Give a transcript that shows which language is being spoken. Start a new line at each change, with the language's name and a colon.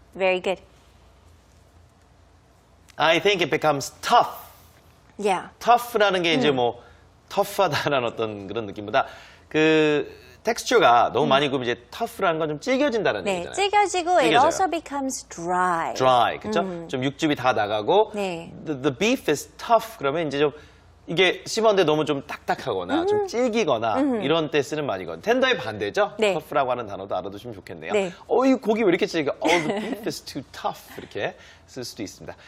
English: Very good. I think it becomes tough. Yeah.
Korean: tough라는 게 이제 뭐 tough하다라는 어떤 그런 느낌보다 그 텍스처가 너무 많이 구우면 이제 tough라는 건 좀 질겨진다는 네, 얘기잖아요. 질겨지고 it 질겨져요.
English: also becomes dry.
Korean: dry, 그렇죠? 좀 육즙이 다 나가고 네.
English: the beef is tough
Korean: 그러면 이제 좀 이게 씹었는데 너무 좀 딱딱하거나 좀 질기거나 이런 때 쓰는 말이거든요. 텐더의 반대죠? 네. tough라고 하는 단어도 알아두시면 좋겠네요. 네. 이 고기 왜 이렇게 질겨?
English: the beef is too tough
Korean: 이렇게 쓸 수도 있습니다.